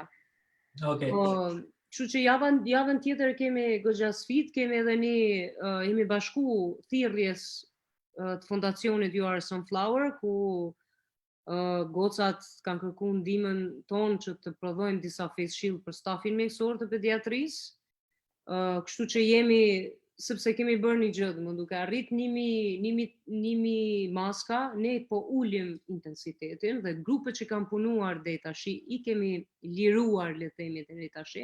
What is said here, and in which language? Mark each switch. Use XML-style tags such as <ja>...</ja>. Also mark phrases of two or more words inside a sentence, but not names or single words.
<sq>Okej. Kështu që javën tjetër kemi goxha sfidë, kemi edhe jemi bashku thirrjes të fondacionit You Are Sunflower, ku gocat kanë kërkuar ndihmën tonë që të prodhojmë disa</sq> <en>face shield</en> <sq>për stafin mjekësor të pediatrisë. Kështu që sepse kemi bërë një gjë, duke arrit 1000 maska, ne po ulim intensitetin dhe grupet që kanë punuar deri tash i kemi liruar, le të themi, deri tash.</sq>